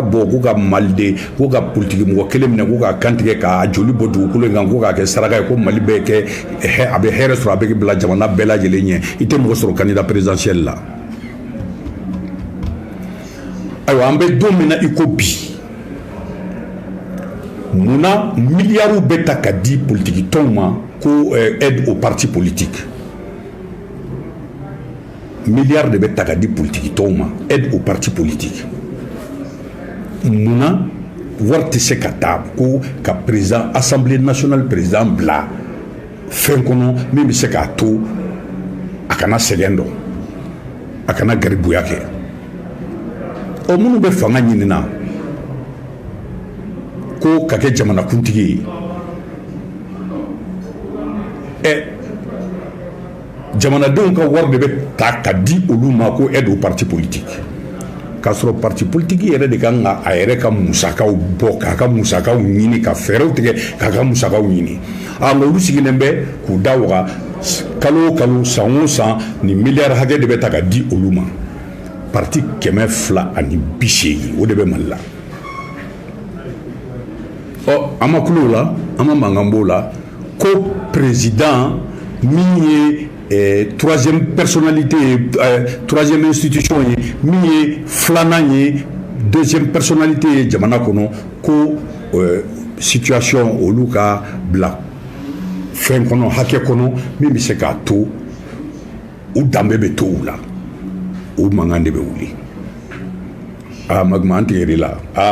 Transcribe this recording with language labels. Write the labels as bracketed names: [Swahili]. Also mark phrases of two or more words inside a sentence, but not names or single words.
[Bambara] bɔ k'u ka maliden k'u ka politikimɔgɔ kelen minɛ k'u ka kantigɛ k'a joli bɔ dugukolo in kan k'u k'a kɛ saraka ye ko Mali bɛ kɛ a bɛ hɛrɛ sɔrɔ a bɛ bila jamana bɛɛ lajɛlen ɲɛ i tɛ mɔgɔ sɔrɔ [French] candidat présidentiel [Bambara] la ayiwa an bɛ don min na i ko bi munna miliyariw bɛ ta ka di politikitɔnw ma ko [French] aide aux partis politiques milliards de [Bambara] bɛ ta ka di politikitɔnw ma [French] aide aux partis politiques [Bambara] munna wari tɛ se ka taa ko ka [French] président assemblée nationale président [Bambara] bila fɛn kɔnɔ min bɛ se k'a to a kana sɛgɛn dɔn a kana garibuya kɛ ɔ minnu bɛ fanga ɲinina ko ka kɛ jamanakuntigi ye jamanadenw ka wari de bɛ ta ka di olu ma ko [French] aide au parti politique [Bambara] k'a sɔrɔ [French] parti politique [Bambara] yɛrɛ de kan ka a yɛrɛ ka musakaw bɔ k'a ka musakaw ɲini ka fɛɛrɛw tigɛ k'a ka musakaw ɲini nka olu sigilen bɛ k'u da waga kalo o kalo san o san ni miliyari hakɛ de bɛ ta ka di olu ma parti 280 o de bɛ Mali la an ma kulo la an ma mankan b'o la ko président min ye [French] troisième personnalité troisième institution [Bambara] ye min ye filanan ye [French] deuxième personnalité [Bambara] ye jamana kɔnɔ ko situation olu ka bila fɛn kɔnɔ hakɛ kɔnɔ min bɛ se k'a to u danbe bɛ to u la o mankan de bɛ wuli Magma an tigɛr'i la